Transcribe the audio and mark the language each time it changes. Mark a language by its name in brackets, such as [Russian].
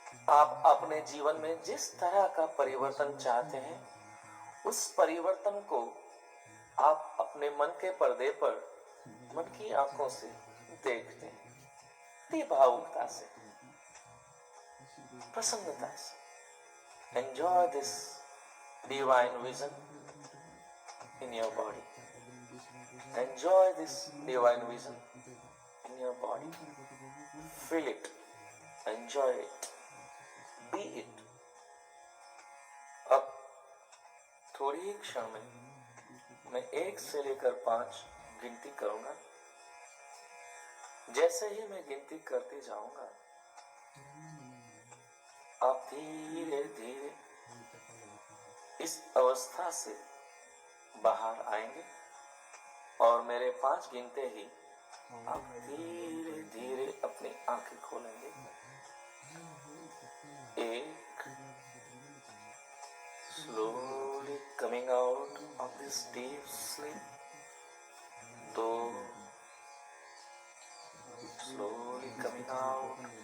[Hindi] आप अपने जीवन में जिस तरह का परिवर्तन चाहते हैं, उस परिवर्तन को आप अपने मन के पर्दे पर, मन की आंखों से देखते हैं, भावुकता से, प्रसन्नता से। [English] Enjoy this divine vision your body. Enjoy this divine vision in your body. Feel it. Enjoy it. Be it. [Hindi] अब थोड़ी ही क्षण में मैं 1 से लेकर 5 गिनती करूंगा। जैसे ही मैं गिनती करते जाऊंगा, आप धीरे धीरे इस अवस्था से बाहर आएंगे और मेरे 5 गिनते ही आप धीरे धीरे अपनी आंखें खोलेंगे। [English] 1, slowly coming out of this deep sleep. 2, slowly coming out.